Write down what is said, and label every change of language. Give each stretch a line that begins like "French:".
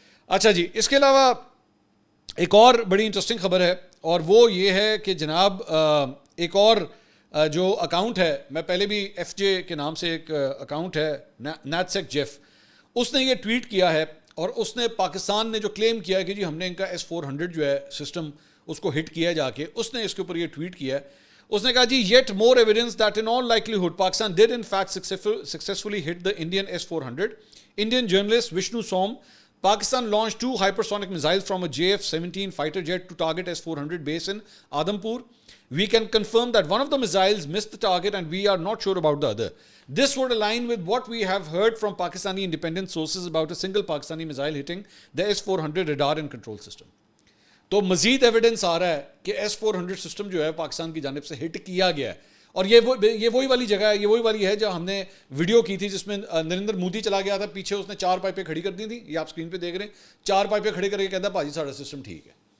Urdu: اچھا جی, اس کے علاوہ ایک اور بڑی انٹرسٹنگ خبر ہے, اور وہ یہ ہے کہ جناب ایک اور جو اکاؤنٹ ہے, میں پہلے بھی ایف جے کے نام سے ایک اکاؤنٹ ہے نیٹسیک جیف, اس نے یہ ٹویٹ کیا ہے, اور اس نے پاکستان نے جو کلیم کیا ہے کہ جی ہم نے ان کا S-400 جو ہے سسٹم اس کو ہٹ کیا جا کے, اس نے اس کے اوپر یہ ٹویٹ کیا ہے. اس نے کہا جی
English: yet more evidence that in all likelihood Pakistan did in fact successfully hit the Indian S-400. Indian journalist Vishnu Som, Pakistan launched 2 hypersonic missiles from a JF-17 fighter jet to target S-400 base in Adampur. We can confirm that one of the missiles missed the target and we are not sure about the other. This would align with what we have heard from Pakistani independent sources about a single Pakistani missile hitting the S-400 radar and control system.
Urdu: تو مزید evidence آ رہا ہے کہ S-400 system جو ہے پاکستان کی جانب سے ہٹ کیا گیا ہے, اور یہ وہی والی جگہ ہے, یہ وہی والی ہے جو ہم نے ویڈیو کی تھی جس میں نریندر مودی چلا گیا تھا پیچھے, اس نے 4 پائپیں کھڑی کر دی تھیں, یہ آپ اسکرین پہ دیکھ رہے ہیں, 4 پائپیں کھڑی کر کے کہتا ہے بھاجی سارا سسٹم ٹھیک ہے.